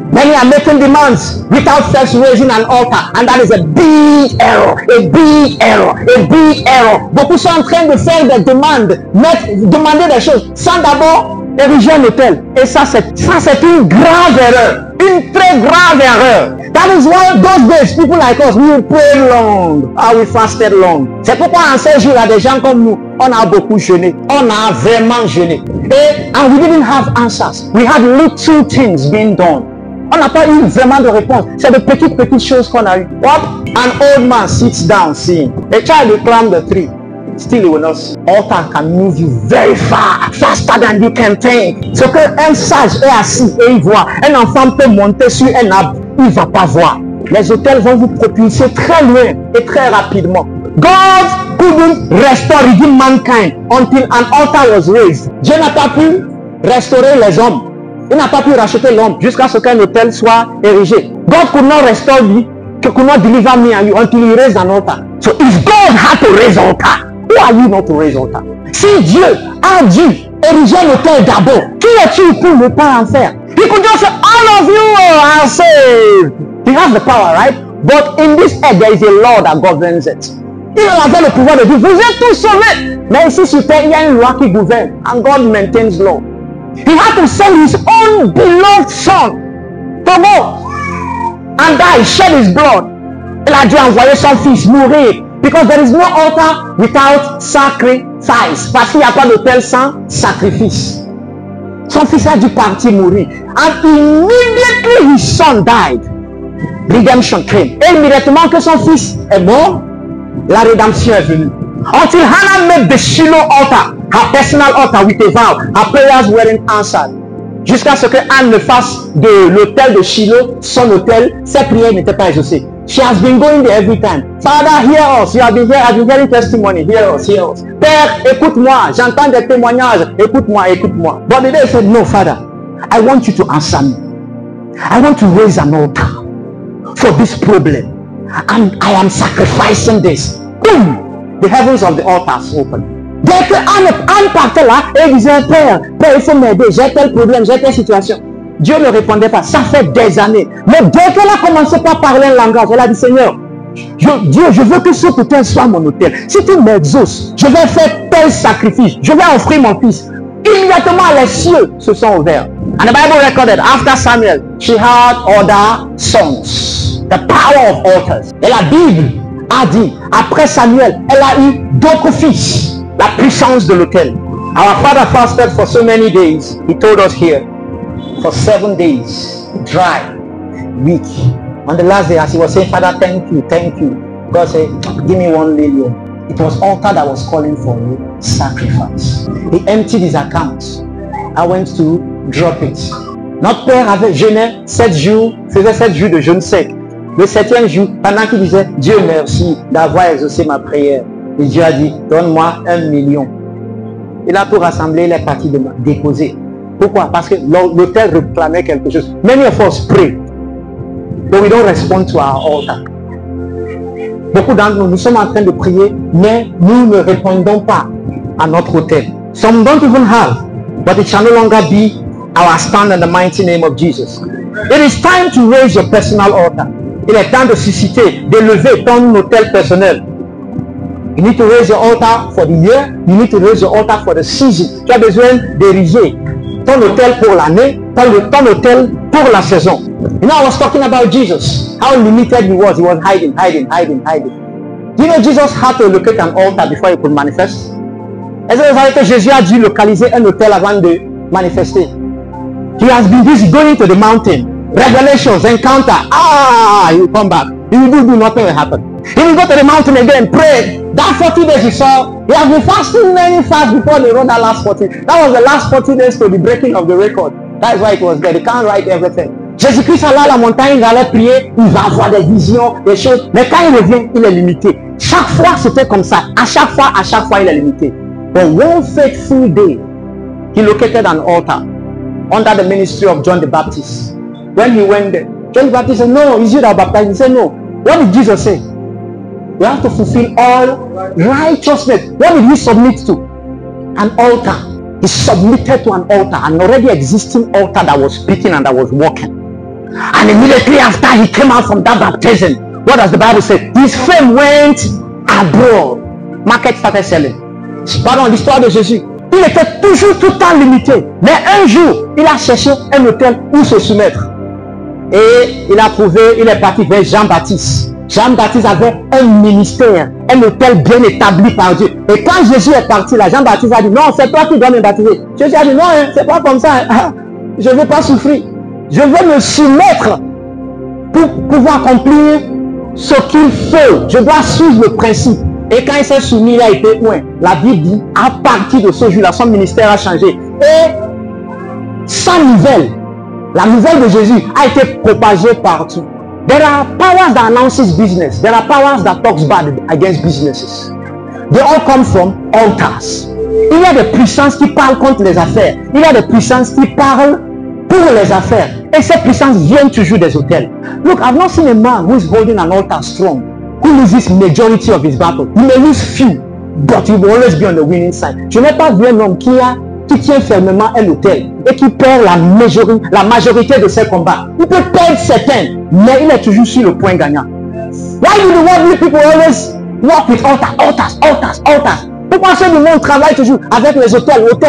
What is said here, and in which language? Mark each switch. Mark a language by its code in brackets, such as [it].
[en] Many are making demands without first raising an altar. And that is a big error. A big error. A big error. [fr] Beaucoup sont en train de faire des demandes, demander des choses, sans d'abord ériger un autel. Et ça c'est une grave erreur. Une très grave erreur. [en] That is why those days, people like us, we pray long. We fasted long. [fr] C'est pourquoi en ces jours, il y a des gens comme nous, on a beaucoup jeûné. On a vraiment jeûné. [en] And we didn't have answers. We had little things being done. [fr] On n'a pas eu vraiment de réponse. C'est de petites choses qu'on a eu. [en] What? An old man sits down seeing. A child will climb the tree. Still he will not see. Altar can move you very far, faster than you can think. [fr] Ce qu'un sage est assis et il voit, un enfant peut monter sur un arbre, il ne va pas voir. Les autels vont vous propulser très loin et très rapidement. [en] God couldn't restore redeem mankind until an altar was raised. [fr] Dieu n'a pas pu restaurer les hommes. Il n'a pas pu racheter l'homme jusqu'à ce qu'un autel soit érigé. [en] God could not restore me, could not deliver me and you until he raised an altar. So if God had to raise altar, who are you not to raise altar? [fr] Si Dieu a dû ériger un autel d'abord, qui es-tu pour ne pas en faire? [en] He could just say, all of you are saved. He has the power, right? But in this earth, there is a law that governs it. [fr] Il avait le pouvoir de dire, vous êtes tous sauvés. Mais ici sur terre, il y a une loi qui gouverne. [en] And God maintains law. He had to send his own beloved son to go and die, shed his blood. [fr] Il a dû envoyer son fils mourir. [en] Because there is no altar without sacrifice. [fr] Parce qu'il n'y a pas d'autel sans sacrifice. Son fils a dû partir mourir. [en] And immediately his son died. Redemption came. [fr] Et immédiatement que son fils est mort, la rédemption est venue. [en] Until Hannah made the Shiloh altar, her personal altar with a vow, her prayers weren't answered. [fr] Jusqu'à ce que Anne ne fasse de l'autel de Shiloh son autel, ses prières n'étaient pas exaucées. [en] She has been going there every time. Father, hear us. You have been here. I've been hearing testimony. Hear us, hear us. [fr] Père, écoute-moi. J'entends des témoignages. Écoute-moi, écoute-moi. [en] But the day said, no, Father, I want you to answer me. I want to raise an altar for this problem. And I am sacrificing this. Boom! The heavens of the altars open. [fr] Dès que Anne partait là, et disait, Père, il faut m'aider. J'ai tel problème, j'ai telle situation. Dieu ne répondait pas. Ça fait des années. Mais dès qu'elle a commencé par parler un langage, elle a dit, Seigneur, Dieu, je veux que ce autel soit mon autel. Si tu m'exauces, je vais faire tel sacrifice. Je vais offrir mon fils. Immédiatement, les cieux se sont ouverts. [en] And the Bible recorded, after Samuel, she had other sons. The power of altars. [fr] Et la Bible a dit, après Samuel, elle a eu d'autres fils. La puissance de l'autel. [en] Our father fasted for so many days. He told us here, for 7 days, dry, weak. On the last day, as he was saying, Father, thank you, thank you. God said, give me 1 million. It was altar that was calling for a sacrifice. He emptied his account. I went to drop it. [fr] Notre père avait jeûné 7 jours, faisait 7 jours de jeûne sec. Le 7e jour, pendant qu'il disait, Dieu merci d'avoir exaucé ma prière. Et Dieu a dit, donne-moi 1 million. Il a tout rassemblé, il est parti de déposer. Pourquoi? Parce que l'autel réclamait quelque chose. [en] Many of us pray, but we don't respond to our altar. [fr] Beaucoup d'entre nous, nous sommes en train de prier, mais nous ne répondons pas à notre autel. [en] Some don't even have, but it shall no longer be our stand in the mighty name of Jesus. It is time to raise your personal altar. [fr] Il est temps de susciter, d'élever ton autel personnel. [en] You need to raise your altar for the year. You need to raise your altar for the season. [fr] Tu as besoin d'ériger ton autel pour l'année, ton autel pour la saison. [en] You know, I was talking about Jesus. How limited he was. He was hiding. Do you know Jesus had to locate an altar before he could manifest? [fr] Est-ce que vous savez que Jésus a dû localiser un autel avant de manifester? [en] He has been busy going to the mountain. Revelations, encounter. He will come back. He will do nothing will happen. He will go to the mountain again, pray. That 40 days he saw, he has been fasting many fasts before they wrote that last 40. That was the last 40 days to the breaking of the record. That is why it was there. They can't write everything. [fr] Jésus-Christ allait à la montagne, il allait prier, il va avoir des visions, des choses. Mais quand il revient, il est limité. Chaque fois, c'était comme ça. À chaque fois, il est limité. [en] But one faithful day, he located an altar under the ministry of John the Baptist. When he went there, John the Baptist said, no, is you that baptized? He said, no. What did Jesus say? We have to fulfill all righteousness. What did he submit to? An altar. He submitted to an altar, an already existing altar that was speaking and that was working. And immediately after he came out from that baptism, what does the Bible say? His fame went abroad. Market started selling. [fr] Pardon, l'histoire de Jésus. Il était toujours tout le temps limité. Mais un jour, il a cherché un hôtel où se soumettre. Et il a trouvé, il est parti vers Jean-Baptiste. Jean-Baptiste avait un ministère, un hôtel bien établi par Dieu. Et quand Jésus est parti là, Jean-Baptiste a dit, non, c'est toi qui dois me baptiser. Jésus a dit, non, c'est pas comme ça. Je ne vais pas souffrir. Je vais me soumettre pour pouvoir accomplir ce qu'il faut. Je dois suivre le principe. Et quand il s'est soumis, il a été loin. La Bible dit, à partir de ce jour-là, son ministère a changé. Et sa nouvelle, la nouvelle de Jésus, a été propagée partout. [en] There are powers that announces business. There are powers that talks bad against businesses. They all come from altars. [fr] Il y a des puissances qui parlent contre les affaires. Il y a des puissances qui parlent pour les affaires. Et ces puissances viennent toujours des hôtels. [en] Look, I've not seen a man who is holding an altar strong, who loses majority of his battle. He may lose few, but he will always be on the winning side. [fr] Je n'ai pas vu un homme qui tient fermement un hôtel et qui perd la majorité de ses combats. Il peut perdre certains, mais il est toujours sur le point gagnant. [en] Why do the worldly people always walk with altars? [fr] Pourquoi ceux du monde travaillent toujours avec les hôtels?